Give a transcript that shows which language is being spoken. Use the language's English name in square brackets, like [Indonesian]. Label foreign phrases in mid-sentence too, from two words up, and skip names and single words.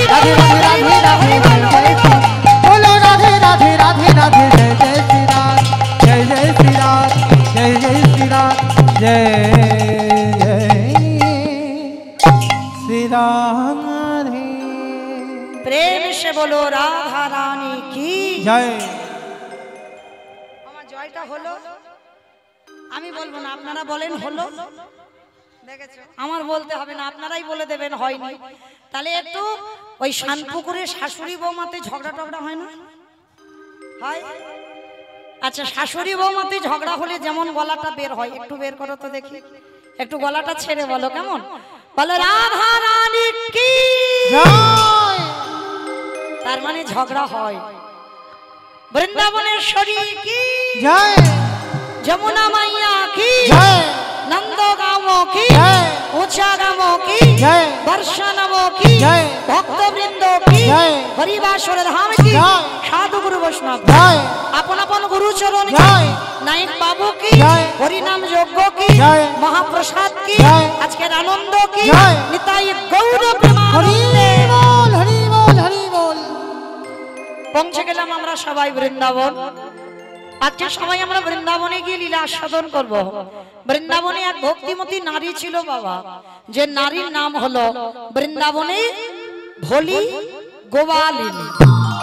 [Hindi] राधे राधे राधे राधे जय जय श्री बोलो राधे राधे राधे राधे जय जय श्री राधे जय जय श्री राधे जय जय श्री राधे जय श्री राधे प्रेम से बोलो राधा रानी की जय [Bangla] আমার জয়টা হলো আমি বলবো না আপনারা বলেন হলো দেখেছো আমার বলতে হবে না আপনারাই বলে দেবেন হয়নি তাহলে একটু ওই শানপুকুরে শাশুড়ি বৌমাতে ঝগড়া টগড়া হয় না হয় আচ্ছা শাশুড়ি বৌমাতে ঝগড়া হলে যেমন গলাটা বের হয় একটু বের করো তো দেখি একটু গলাটা ছেড়ে বলো কেমন বলো রাধা রানী কি জয় তার মানে ঝগড়া হয় বৃন্দাবনেশ্বরী কি জয় যমুনা মাইয়া কি জয় [Hindi] नंदगांव की जय ऊंचा गांव जय दर्शनम की जय भक्तवृंद की जय हरिवासर धाम की जय साधु गुरु वैष्णव जय अपन अपन गुरु चरण की जय नायक बाबू की जय हरि नाम यज्ञ की जय महाप्रसाद की जय आज के आनंद की जय निताई गौर हरि प्रेमानंदे बोल हरि बोल हरि बोल। [Bangla] পৌঁছে গেলাম আমরা সবাই বৃন্দাবন। আজকে সবাই আমরা বৃন্দাবনে গিয়ে লীলা আস্বাদন করব। বৃন্দাবনে এক ভক্তিমতী নারী ছিল বাবা, যে নারীর নাম হলো বৃন্দাবনে ভোলি গোয়ালিনী।